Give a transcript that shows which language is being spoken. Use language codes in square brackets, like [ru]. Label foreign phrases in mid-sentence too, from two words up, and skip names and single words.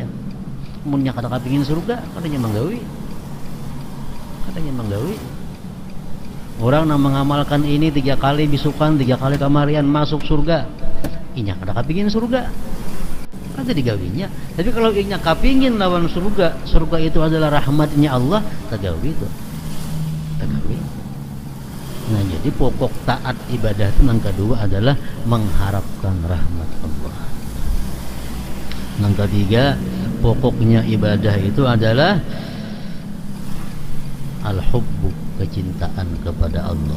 [bjn] Munnya kata kepingin surga, katanya menggawi. Orang yang mengamalkan ini 3 kali bisukan, 3 kali kamarian masuk surga. Inya kata kepingin surga, kata digawinya. Tapi kalau inya kepingin lawan surga, surga itu adalah rahmatnya Allah, tagawi itu. Tagawi. [id] Nah jadi pokok taat ibadah itu yang kedua adalah mengharapkan rahmat Allah. Yang ketiga, pokoknya ibadah itu adalah al-hubbu, kecintaan kepada Allah.